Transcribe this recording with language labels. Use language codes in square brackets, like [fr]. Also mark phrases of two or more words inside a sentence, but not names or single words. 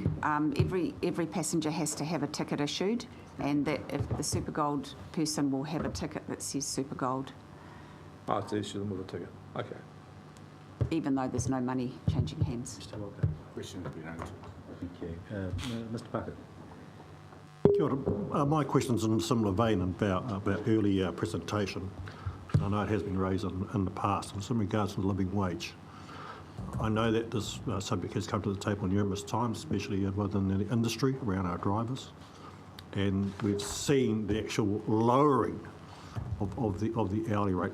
[en] Every passenger has to have a ticket issued, and that if the Super Gold person will have a ticket that says Super Gold. Oh, it's issue them with a ticket. Okay. Even though there's no money changing hands. Mr. Walker. Question has been answered. Thank you. Mr. Puckett. [mi] Kia ora. [en] My question's in a similar vein about earlier presentation. I know it has been raised in the past, and it's in regards to the living wage. I know that this subject has come to the table numerous times, especially within the industry around our drivers, and we've seen the actual lowering of the hourly rate.